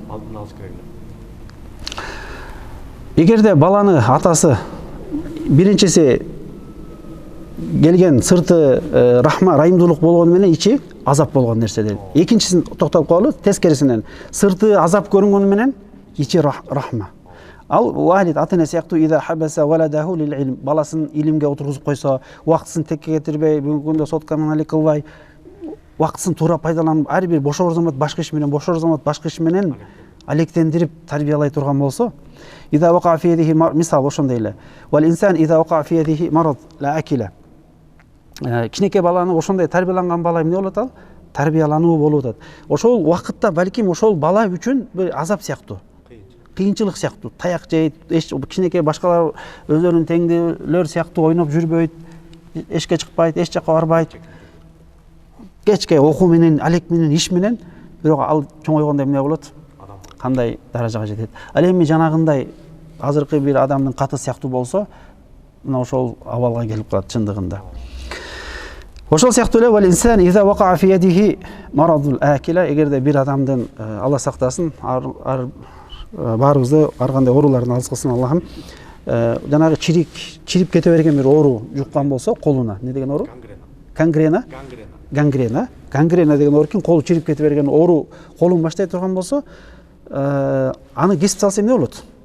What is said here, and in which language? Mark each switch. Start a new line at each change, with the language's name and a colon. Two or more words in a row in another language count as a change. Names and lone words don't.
Kyrgyz: Эгерде баланы атасы биринчиси келген сырты рахма, райымдуулук болгону менен ичи азап болгон нерсе дейт. Экинчисин токтолуп калалы, тескерисинен сырты азап көрүнгөнү менен ичи рахма.
Arabic: الوالد
Kyrgyz: ата-эне сыяктуу
Arabic: إذا حبس ولده للعلم,
Kyrgyz: баласын илимге отургузуп койсо, убактысын текке кетирбей, бүгүнкү күндө сотка менен кылбай, убактысын туура пайдаланып, ар бир бошор замат башка иш менен алектендирип тарбиялай турган болсо,
Arabic: إذا وقع في يده
Kyrgyz: мисал ошондой эле.
Arabic: والإنسان إذا وقع في يده مرض الأكلة.
Kyrgyz: Кичинекей баланы ошондой тарбияланган бала эмне болот ал? Тарбиялануу болуп атат. Ошол убакытта балким ошол бала үчүн бир азап сыяктуу, кыйынчылык сыяктуу, таяк жейт, кичинекей башкалар өздөрүнүн теңдүүлөр сыяктуу ойноп жүрбөйт, эшке чыкпайт, эч жака барбайт. Кечке окуу менен, алек менен, иш менен, бирок ал чоңойгондо эмне болот? Кандай даражага жетет. Ал эми жанагындай азыркы бир адамдын каты сыяктуу болсо, мына ошол абалга келип калат чындыгында. Ошол сыяктуу эле
Arabic: والإنسان إذا وقع في يده مرض الأكلة,
Kyrgyz: эгерде бир адамдын Алла сактасын, баарыбызды ар кандай оорулардан алыс кылсын Аллахым. Жанагы чирип кете берген бир оору жуккан болсо, колуна, не деген оору? Гангрена деген оору экен, колу чирип кете берген оору колун баштай турган болсо, аны кесип салса эмне болот?